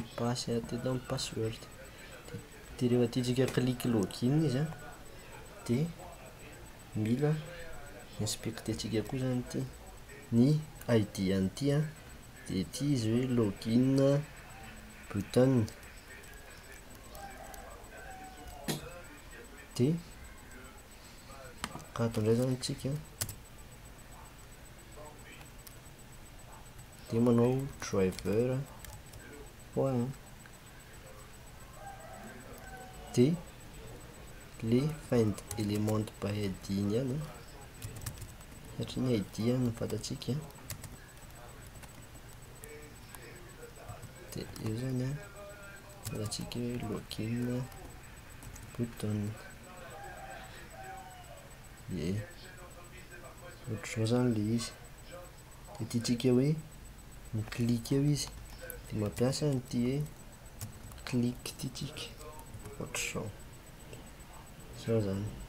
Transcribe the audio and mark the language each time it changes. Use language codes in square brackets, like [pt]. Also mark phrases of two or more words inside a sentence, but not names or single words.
[mg] passe teto amin'ny password dia rehefa tiatsika clic login izy dia mila inspectentsika koa zany ity ny ID an'ity dia ity izy hoe [en] login button [mg] dia kato indray zany tsika dia manao [en] driver point [mg] dia le [en] find element by ID [mg] iny ihany satria ny ID ny fantatsika dia io zany fantatsika hoe [en] login button [mg] ye ohatr'izao zany le izy dia tiatsika hoe miclique eo izy dia mampiasa an'ity hoe clic ity tsika ohatr'izao zao zany